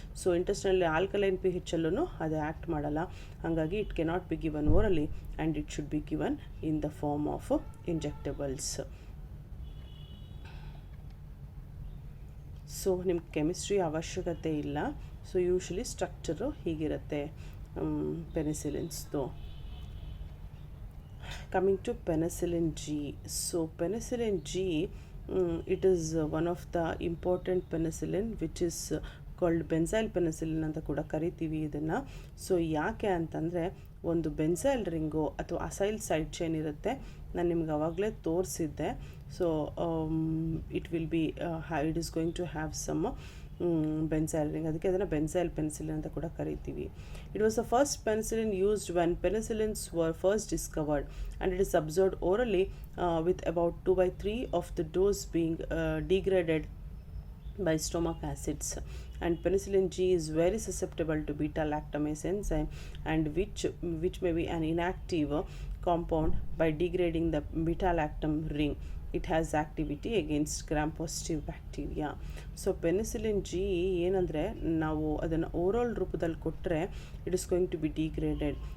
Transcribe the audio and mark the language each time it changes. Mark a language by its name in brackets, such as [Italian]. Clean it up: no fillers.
[Kannada] So ಇಂಟೆಸ್ಟೈನಲ್ಲಿ alkaline pH ಅಲ್ಲೂ ಅದು act ಮಾಡಲ್ಲ. ಹಾಗಾಗಿ [English] It cannot be given orally and it should be given in the form of injectables. [Kannada] So ನಿಮ್ಗೆ chemistry ಅವಶ್ಯಕತೆ ಇಲ್ಲ. So usually structure ಹೀಗಿರುತ್ತೆ ಪೆನಿಸಿಲಿನ್ಸ್ದು. [English] Coming to penicillin G. So penicillin G, it is one of the important penicillin which is called benzyl penicillin [Kannada] ಅಂತ ಕೂಡ ಕರಿತೀವಿ ಇದನ್ನು. So ಯಾಕೆ ಅಂತಂದರೆ ಒಂದು ಬೆನ್ಸೈಲ್ ರಿಂಗು ಅಥವಾ ಅಸೈಲ್ ಸೈಡ್ ಚೈನ್ ಇರುತ್ತೆ, ನಾನು ನಿಮ್ಗೆ ಆವಾಗಲೇ ತೋರಿಸಿದ್ದೆ. [English] So it will be it is going to have some benzyl ring, [Kannada] ಅದಕ್ಕೆ ಅದನ್ನು ಬೆನ್ಸೈಲ್ ಪೆನ್ಸಿಲಿನ್ ಅಂತ ಕೂಡ ಕರಿತೀವಿ. [English] It was the first penicillin used when penicillins were first discovered and it is observed orally with about 2/3 of the dose being degraded by stomach acids. And penicillin G is very susceptible to beta lactamase enzyme, and which may be an inactive compound by degrading the beta lactam ring. It has activity against gram positive bacteria. [Kannada] So penicillin G ಏನಂದರೆ ನಾವು ಅದನ್ನು oral ರೂಪದಲ್ಲಿ ಕೊಟ್ಟರೆ [English] It is going to be degraded.